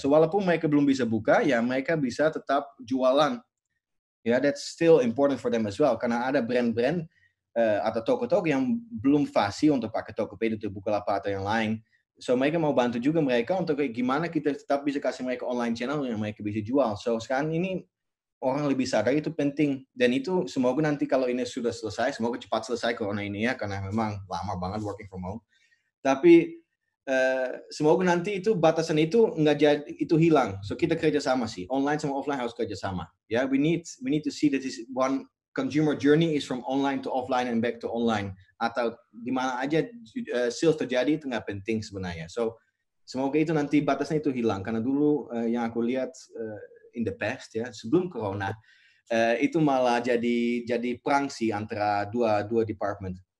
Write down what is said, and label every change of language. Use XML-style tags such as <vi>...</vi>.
<id>So walaupun mereka belum bisa buka, ya mereka bisa tetap jualan.</id> <en>Ya, that's still important for them as well.</en> <id>Karena ada brand-brand atau toko-toko yang belum fasih untuk pakai Tokopedia, untuk Bukalapak atau yang lain. So mereka mau bantu juga mereka untuk gimana kita tetap bisa kasih mereka online channel yang mereka bisa jual. So sekarang ini orang lebih sadar itu penting. Dan itu semoga nanti kalau ini sudah selesai, semoga cepat selesai corona ini ya, karena memang lama banget</id> <en>working from home.</en> <id>Tapi semoga nanti itu batasan itu nggak jadi itu hilang. So kita kerja sama sih, online sama offline harus kerja sama.</id> <en>Ya, we need to see that this one consumer journey is from online to offline and back to online.</en> <id>Atau di mana aja sales terjadi itu nggak penting sebenarnya. So semoga itu nanti batasnya itu hilang, karena dulu yang aku lihat</id> <en>in the past</en> <id>ya, sebelum corona itu malah jadi perang sih antara dua department.</id>